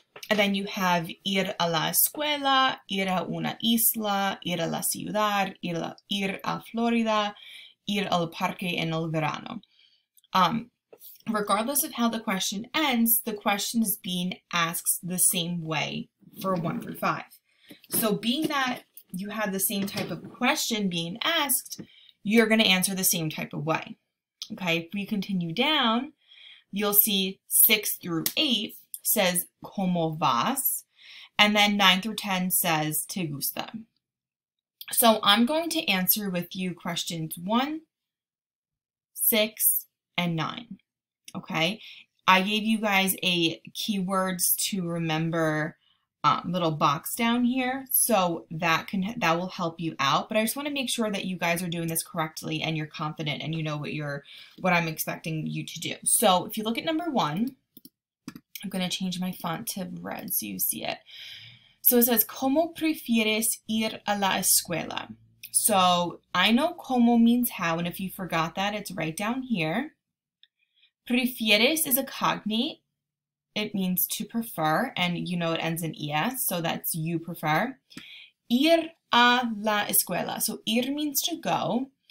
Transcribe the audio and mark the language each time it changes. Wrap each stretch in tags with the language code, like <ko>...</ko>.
<es>And then you have ir a la escuela, ir a una isla, ir a la ciudad, ir a Florida, ir al parque en el verano.</es> <en>Regardless of how the question ends, the question is being asked the same way for 1 through 5. So being that you have the same type of question being asked, you're going to answer the same type of way. Okay, if we continue down, you'll see 6 through 8 says</en> <es>¿Cómo vas?</es> <en>And then 9 through 10 says</en> <es>¿Te gusta?</es> <en>So I'm going to answer with you questions 1, 6, and 9. Okay, I gave you guys a keywords to remember little box down here, so that will help you out. But I just want to make sure that you guys are doing this correctly and you're confident and you know what I'm expecting you to do. So if you look at number 1, I'm going to change my font to red so you see it. So it says,</en> <es>¿Cómo prefieres ir a la escuela?</es> <en>So I know como means how, and if you forgot that, it's right down here. Prefieres is a cognate. It means to prefer, and you know it ends in es, so that's you prefer.</en> <es>Ir a la escuela.</es> <en>So ir means to go.</en>